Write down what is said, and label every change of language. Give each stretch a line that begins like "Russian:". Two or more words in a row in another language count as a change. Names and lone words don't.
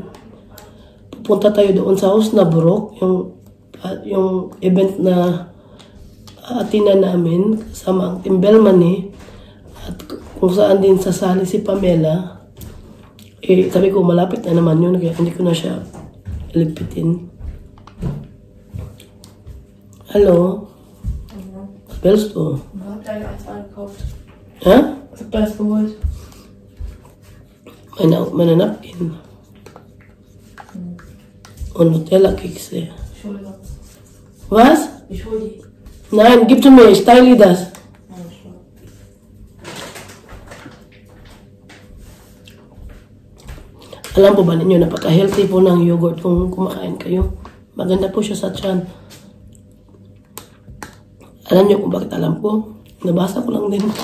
Filipino: Pupunta tayo doon sa Osnabrück, yung event na atinan namin kasama ang Team Belmani at kung saan din sasali si Pamela. Eh, sabi ko malapit na naman yun kaya hindi ko na siya iligpitin.
German: Hallo? Was willst du? Ich habe gleich eins eingekauft. Hä? Ich habe das geholt. Meine Napkin. Und Nutella-Kekse. Entschuldigung. Was? Ich hole die. Nein, gib zu mir, ich teile das.
Filipino: Alam po ba ninyo, napaka-healthy po ng yogurt kung kumakain kayo. Maganda po siya sa tiyan. Alam niyo kung bakit alam ko? Nabasa ko lang din.